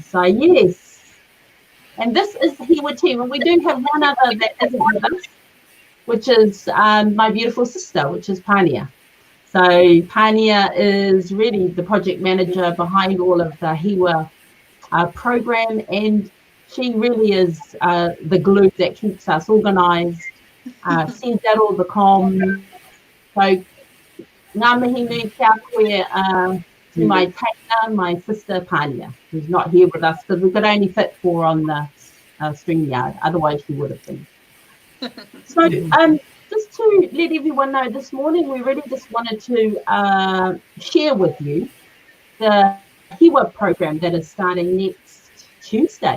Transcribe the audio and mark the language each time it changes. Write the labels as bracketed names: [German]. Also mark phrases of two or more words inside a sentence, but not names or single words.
[English] So yes, and this is the HIWA team, and we do have one other that isn't with us, which is my beautiful sister, which is Pania. So Pania is really the project manager behind all of the HIWA program, and she really is the glue that keeps us organised, sends out all the comms. So [Māori] ngā mihi nui kia koe [English] to my taina, my sister Pania, who's not here with us because we could only fit 4 on the StreamYard, otherwise she would have been. So just to let everyone know, this morning we really just wanted to share with you the HIWA program that is starting next Tuesday.